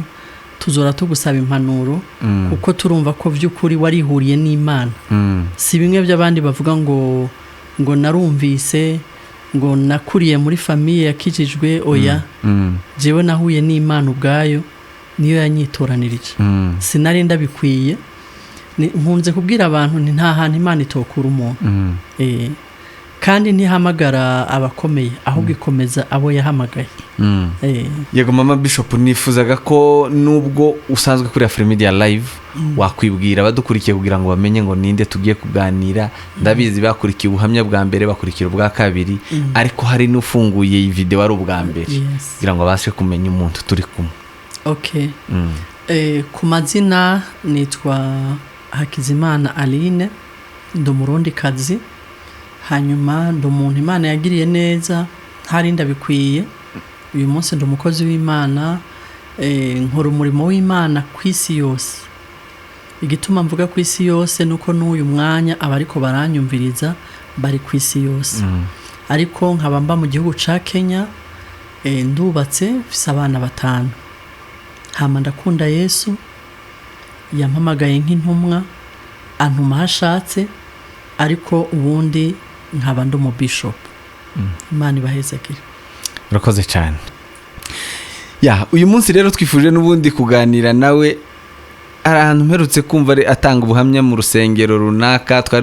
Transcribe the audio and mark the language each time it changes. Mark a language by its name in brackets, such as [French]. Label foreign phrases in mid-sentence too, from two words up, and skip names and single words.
[Rundi] tuzora tugusaba impanuro kuko turumva ko vy'ukuri warihuriye n'Imana si bimwe by'abandi bavuga ngo narumvise ngo nakuriye muri famille yakijijwe oya jewe nahuye n'Imana ubwayo niyo yanyitoranirije sinari ndabikwiye nkunze kubwira abantu ni nta hantu Imana itokura umuntu kandi ntihamagara abakomeye ahubwo ikomeza abo yahamagaye [Kinyarwanda] yego mama Bishop nifuzaga ko nubwo usanzwe kuri Afrimedia live wakwibwira abadukurikiye kugira ngo bamenye ngo ninde tugiye kuganira ndabizi bakurikiye ubuhamya bwa mbere bakurikira ubwa kabiri ariko hari n'ufunguye iyi video ari ubwa mbere kugira ngo bashe kumenya umuntu turi kumwe [Rundi] okay ku mazina nitwa Hakizimana Aline ndo Murundi kazi hanyuma ndo umuntu Imana yagiriye neza hari ndabikwiye uyu munsi ndo umukozi w'Imana nkora umurimo w'Imana kw'isi yose igituma mvuga kw'isi yose nuko n'uyu mwanya abariko baranyumviriza bari kw'isi yose ariko nkaba mba mu gihugu ca Kenya ndubatse mfise abana 5 hama ndakunda Yesu yampamagaye nk'intumwa antuma hashatse ariko ubundi nkaba ndo mu bishop Imana ibahezekere [Kinyarwanda] urakoze cyane uyu munsi rero twifuje n'ubundi kuganira nawe ahantu mperutse kumva atanga ubuhamya mu rusengero runaka twari